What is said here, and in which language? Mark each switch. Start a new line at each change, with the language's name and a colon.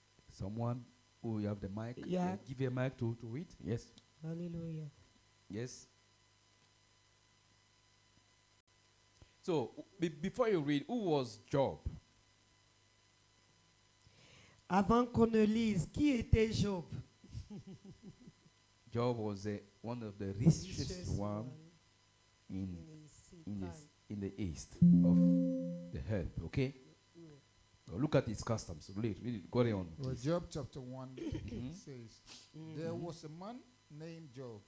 English: Someone who you have the mic, Yeah. give a mic to read. Yes, Alléluia. yes. So before you read, who was Job?
French: Avant qu'on ne lise, qui était Job?
English: Job was one of the richest Richest one one in in his in the east of the earth. Okay. Now look at his customs. Read it. Go on. Well, please. Job chapter 1 Mhm. says, Mhm. There was a man named Job